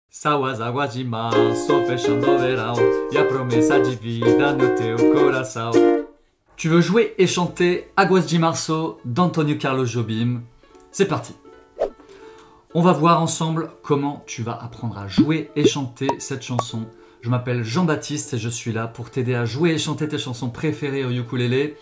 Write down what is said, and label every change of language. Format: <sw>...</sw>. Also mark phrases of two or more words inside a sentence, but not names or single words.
<pt>Salve as águas de março, fechando o verão, e a promessa de vida no teu coração.</pt> <fr>Tu veux jouer et chanter Águas de Março d'Antonio Carlos Jobim? C'est parti. On va voir ensemble comment tu vas apprendre à jouer et chanter cette chanson. Je m'appelle Jean-Baptiste et je suis là pour t'aider à jouer et chanter tes chansons préférées au ukulélé.</fr>